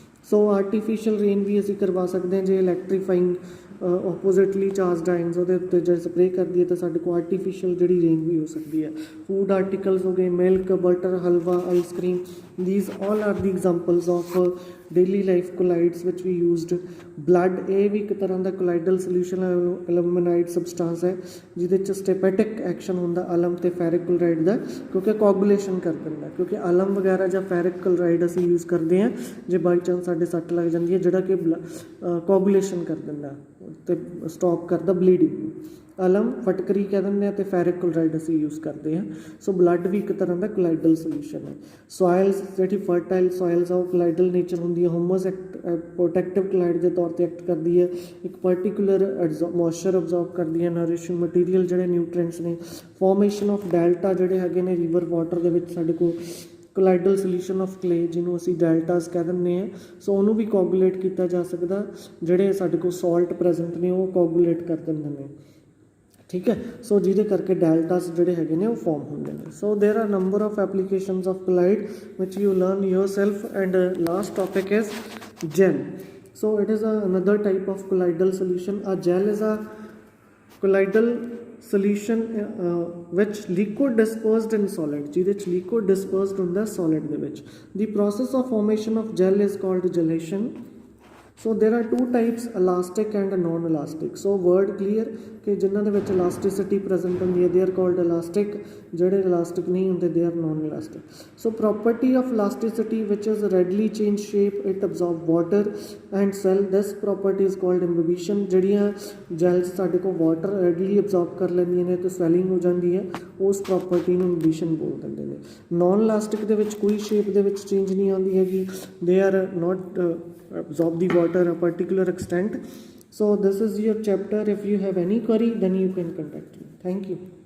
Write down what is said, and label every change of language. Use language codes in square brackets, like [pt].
[pa] ਸੋ artificial rain ਵੀ ਅਸੀਂ ਕਰਵਾ ਸਕਦੇ ਹਾਂ ਜੇ ਇਲੈਕਟ੍ਰੀਫਾਈਂਗ [en] oppositely charged ions [pa] ਉਹਦੇ ਉੱਤੇ ਜੇ ਸਪਰੇ ਕਰ ਦਈਏ ਤਾਂ ਸਾਡੇ ਕੋਲ ਆਰਟੀਫਿਸ਼ੀਅਲ ਜਿਹੜੀ ਰੇਨ ਵੀ ਹੋ ਸਕਦੀ ਹੈ। [en] Food articles ਹੋ ਗਏ, milk, butter, halwa, ice cream, these all are the examples of daily life colloids which we used. [pa] blood, ਇਹ ਵੀ ਇੱਕ ਤਰ੍ਹਾਂ ਦਾ ਕੋਲਾਈਡਲ ਸੋਲਿਊਸ਼ਨ ਐਲੂਮੀਨਾਈਡ ਸਬਸਟੈਂਸ ਹੈ ਜਿਹਦੇ 'ਚ ਸਟੈਪੈਟਿਕ ਐਕਸ਼ਨ ਹੁੰਦਾ ਅਲਮ ਤੇ ਫੈਰਿਕ ਕਲੋਰਾਈਡ ਦਾ, ਕਿਉਂਕਿ ਕੋਗੂਲੇਸ਼ਨ ਕਰ ਦਿੰਦਾ। ਕਿਉਂਕਿ ਅਲਮ ਵਗੈਰਾ ਜਾਂ ਫੈਰਿਕ ਕਲੋਰਾਈਡ ਅਸੀਂ ਯੂਜ਼ ਕਰਦੇ ਹਾਂ ਜੇ ਬਾਈ ਚਾਂਸ ਸਾਡੇ ਸੱਟ ਲੱਗ ਜਾਂਦੀ ਹੈ, ਜਿਹੜਾ ਕਿ ਕੋਗੂਲੇਸ਼ਨ ਕਰ ਦਿੰਦਾ ਤੇ ਸਟਾਪ ਕਰਦਾ ਬਲੀਡਿੰਗ। ਅਲਮ ਫਟਕਰੀ ਕਹਿ ਦਿੰਦੇ ਹਾਂ ਤੇ ਫੈਰਿਕ ਕਲੋਰਾਈਡ ਅਸੀਂ ਯੂਜ਼ ਕਰਦੇ ਹਾਂ। ਸੋ ਬਲੱਡ ਵੀ ਇੱਕ ਤਰ੍ਹਾਂ ਦਾ ਕੋਲਾਈਡਲ ਸੋਲਿਊਸ਼ਨ ਹੈ। ਸੋਇਲਸ, ਜਿਹੜੀ ਫਰਟਾਈਲ ਸੋਇਲਸ ਆ ਉਹ ਕੋਲਾਈਡਲ ਨੇਚਰ ਹੁੰਦੀ ਹੈ। ਹਿਊਮਸ ਪ੍ਰੋਟੈਕਟਿਵ ਕੋਲਾਈਡ ਦੇ ਤੌਰ 'ਤੇ ਐਕਟ ਕਰਦੀ ਹੈ, ਇੱਕ ਪਰਟੀਕੂਲਰ ਮੋਇਸਚਰ ਅਬਜ਼ੋਰਬ ਕਰਦੀ ਹੈ, ਨਰਿਸ਼ਿੰਗ ਮਟੀਰੀਅਲ ਜਿਹੜੇ ਨਿਊਟ੍ਰੀਐਂਟਸ ਨੇ। ਫਾਰਮੇਸ਼ਨ ਆਫ ਡੈਲਟਾ ਜਿਹੜੇ ਹੈਗੇ ਨੇ ਰਿਵਰ ਵਾਟਰ ਦੇ ਵਿੱਚ ਸਾਡੇ ਕੋਲ ਕੋਲਾਈਡਲ ਸੋਲਿਊਸ਼ਨ ਆਫ ਕਲੇ, ਜਿਹਨੂੰ ਅਸੀਂ ਡੈਲਟਾਸ ਕਹਿ ਦਿੰਦੇ ਹਾਂ। ਸੋ ਉਹਨੂੰ ਵੀ ਕੋਗੂਲੇਟ ਕੀਤਾ ਜਾ ਸਕਦਾ, ਜਿਹੜੇ ਸਾਡੇ ਕੋਲ ਸਾਲਟ ਪ੍ਰੈਜ਼ੈਂਟ ਨੇ ਉਹ ਕੋਗੂਲੇਟ ਕਰ ਦਿੰਦੇ ਨੇ। ठीक है। सो जिहदे करके डेल्टास जिहड़े हैगे ने वो फॉर्म होंदे ने। [en] So there are number of applications of colloid which you learn yourself and last topic is gel. So it is another type of colloidal solution. A gel is a colloidal solution which liquid dispersed in solid, [pa] ਜਿਹਦੇ ਚ liquid dispersed ਹੁੰਦਾ solid ਦੇ ਵਿੱਚ। [en] The process of formation of gel is called gelation. So there are two types, elastic and non-elastic. So word clear [pa] कि जिन्हां दे विच elasticity present होंदी है [en] they are called elastic, [pa] ਜਿਹੜੇ elastic नहीं ਹੁੰਦੇ [en] they are non-elastic. So property of elasticity which is readily change shape, it absorb water and swell. This property is called imbibition. [pa] ਜਿਹੜੀਆਂ gels ਸਾਡੇ ਕੋਲ water readily absorb ਕਰ ਲੈਂਦੀਆਂ ਨੇ ਤੇ swelling ਹੋ ਜਾਂਦੀ ਹੈ, ਉਸ property ਨੂੰ imbibition ਬੋਲ ਦਿੰਦੇ ਨੇ। non-elastic ਦੇ ਵਿੱਚ ਕੋਈ shape ਦੇ ਵਿੱਚ change ਨਹੀਂ ਆਉਂਦੀ ਹੈਗੀ, [en] they are not absorb the water a particular extent. So this is your chapter. If you have any query then you can contact me. Thank you.